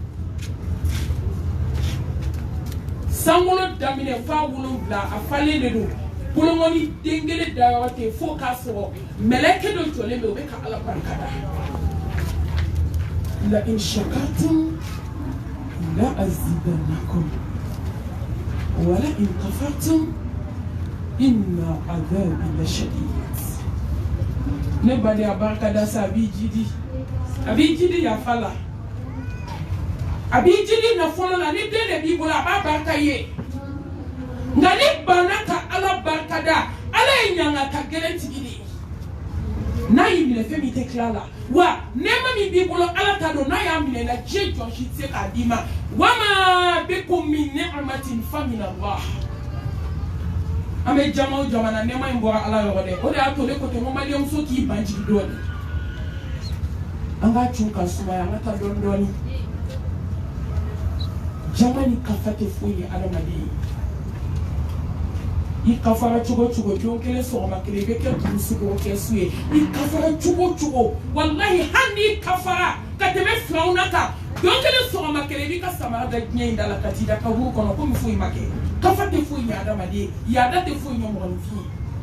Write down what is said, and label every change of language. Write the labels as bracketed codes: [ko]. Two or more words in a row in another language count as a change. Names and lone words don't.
[bm] sankolo daminɛ f'a 7 a falen de don bolongɔni den kelen dayɔrɔ tɛ yen fo k'a sɔrɔ mɛlɛkɛ dɔ jɔlen bɛ o bɛ ka ala barikada la in [ar] شكرتم لأزيدنكم ولئن كفرتم إن عذابي لشديد [bm] ne ba de a barikada sa a b'i jidi yafa la a b'i jidi nafolo la ni den de b'i bolo a b'a barika ye nka ni banna ka ala barikada ala ye ɲanga ka gɛlɛn tigi de ye n'a y'i minɛ fɛn min tɛ tila la wa nɛɛma min b'i bolo ala ta don n'a y'a minɛ la diɲɛ jɔn si tɛ se k'a d'i ma [ar] وما بكم من نعمة فمن الله [bm] an bɛ jama o jama na nɛɛma in bɔra ala yɔrɔ dɛ o de y'a to ne ko ten ko maliyɛnmuso k'i ban jigi dɔɔni an k'a cun ka sumaya an ka taa dɔɔni dɔɔni jama ni kafa tɛ foyi ye adamaden ye i kafara cogo cogo don kelen sɔgɔma kelen i bɛ kɛ dugusugo kɛ su ye i kafara cogo cogo walahi hali n'i kafara ka tɛmɛ filaw na kan don kelen sɔgɔma kelen i b'i ka samara da diɲɛ in da la ka t'i da kaburu kɔnɔ komi foyi ma kɛ kafa tɛ foyi ɲɛ adamaden yaada tɛ foyi ɲɛ mɔgɔninfin ye